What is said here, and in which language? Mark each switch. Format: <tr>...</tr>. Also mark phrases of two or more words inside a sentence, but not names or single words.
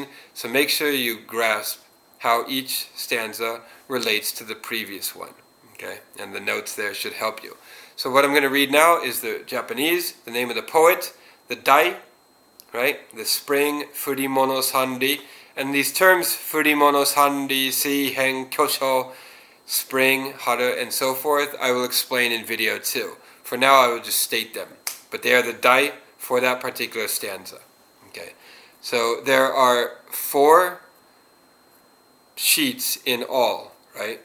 <en>So make sure you grasp how each stanza relates to the previous one. Okay, and the notes there should help you. So what I'm going to read now is the Japanese, the name of the poet, the dai, right? The spring,</en> <ja>ふりもの さんり,</ja> <en>and these terms,</en> <ja>ふりもの さんり、せいへん、きょうしょ,</ja> <en>spring, haru, and so forth, I will explain in video too. For now, I will just state them. But they are the dai for that particular stanza. Okay, so there are 4 sheets in all, right?</en>